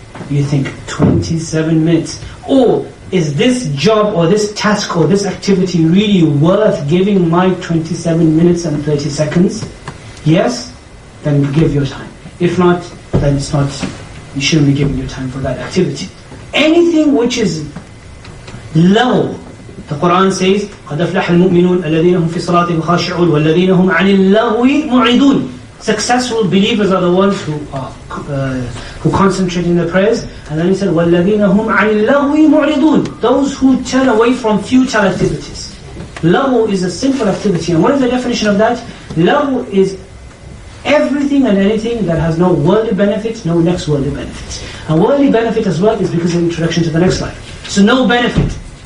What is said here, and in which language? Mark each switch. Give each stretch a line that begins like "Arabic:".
English: You think, 27 minutes. Or is this job or this task or this activity really worth giving my 27 minutes and 30 seconds? Yes? Then give your time. If not, then it's not you shouldn't be giving your time for that activity. Anything which is low, the Quran says,
Arabic: قَدْ أَفْلَحَ الْمُؤْمِنُونَ الَّذِينَ هُمْ فِي صَلَاتِهِمْ خَاشِعُونَ وَالَّذِينَ هُمْ عَنِ اللَّغْوِ مُعْرِضُونَ.
English: Successful believers are the ones who concentrate in their prayers. And then he said,
Arabic: وَالَّذِينَ هُمْ عَنِ اللَّغْوِ مُعْرِضُونَ.
English: Those who turn away from futile activities. Laghu is a sinful activity. And what is the definition of that? Laghu is everything and anything that has no worldly benefit, no next worldly benefit. And worldly benefit as well is because of introduction to the next life. So no benefit.